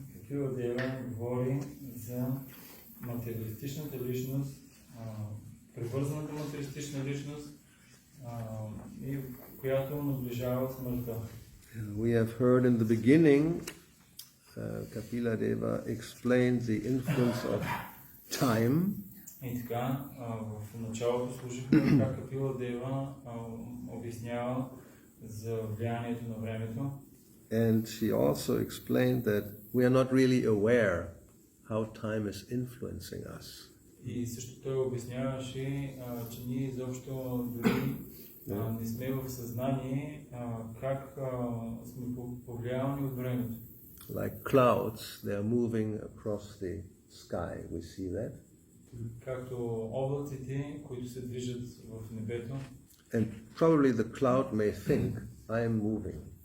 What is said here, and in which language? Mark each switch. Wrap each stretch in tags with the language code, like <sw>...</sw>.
<bg>Kapila говори за материалистичната личност, привързаната материалистична личност, и която наближава смъртта.</bg> <en>We have heard in the beginning, Kapila Deva explained the influence of time.</en> <bg>И така, в началото слушахме как Капила Дева обяснява за влиянието на времето.</bg> <en>And she also explained that we are not really aware how time is influencing us.</en> <bg>И също той обясняваше, че ние изобщо дори не сме в съзнание как сме повлиявани от времето.</bg> <en>Like clouds, they are moving across the sky. We see that.</en> <bg>Както облаците, които се движат в небето.</bg> <en>And probably the cloud may think, I am moving.</en>